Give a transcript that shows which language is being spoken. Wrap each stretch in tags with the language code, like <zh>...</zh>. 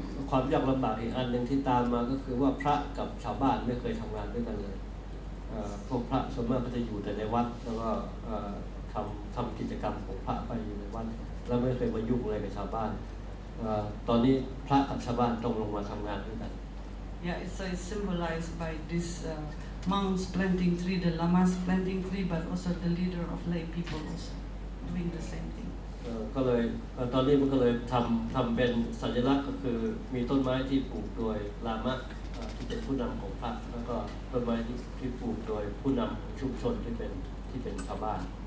<th>ความยากลำบากอีกอันหนึ่งที่ตามมาก็คือว่าพระกับชาวบ้านไม่เคยทำงานด้วยกันเลยพวกพระส่วนมากก็จะอยู่แต่ในวัดแล้วก็ทำกิจกรรมของพระไปอยู่ในวัดแล้วไม่เคยมายุ่งอะไรกับชาวบ้านตอนนี้พระกับชาวบ้านต้องลงมาทำงานด้วยกัน</th> <en>Yeah, it's symbolized by this monks planting tree, the lamas planting tree, but also the leader of lay people also doing the same thing.</en> <th>ก็เลยตอนนี้มันก็เลยทำเป็นสัญลักษณ์ก็คือมีต้นไม้ที่ปลูกโดยลามะที่เป็นผู้นำของพระแล้วก็ต้นไม้ที่ปลูกโดยผู้นำของชุมชนที่เป็นชาวบ้าน</th>